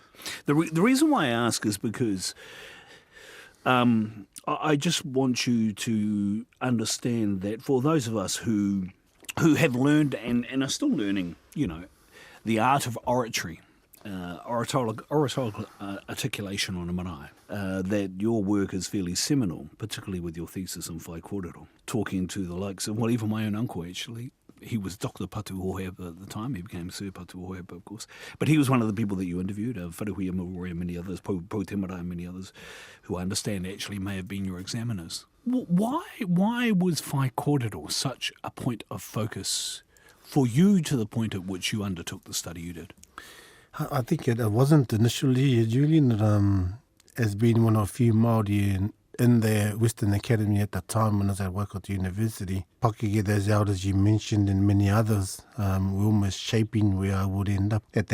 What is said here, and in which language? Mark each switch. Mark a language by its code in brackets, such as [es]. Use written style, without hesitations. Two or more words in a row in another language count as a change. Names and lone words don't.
[en] The reason why I ask is because I just want you to understand that for those of us who have learned and are still learning, you know, the art of oratory, oratorical articulation on a marae, that your work is fairly seminal, particularly with your thesis on [mi] whai kōrero, [en] talking to the likes of, well, even my own uncle, actually. He was Dr. Patu Hoheapa at the time. He became Sir Patu Hoheapa, of course. But he was one of the people that you interviewed, Wharehuia Murori and many others, Po Te Marae and many others, who I understand actually may have been your examiners. Why was [mi] whai kōrero [en] such a point of focus for you to the point at which you undertook the study you did? I think it wasn't initially, Julian, as being one of a few Māori in the Western Academy at the time when I was at Waikato University. Pakeke, those elders you mentioned and many others were almost shaping where I would end up.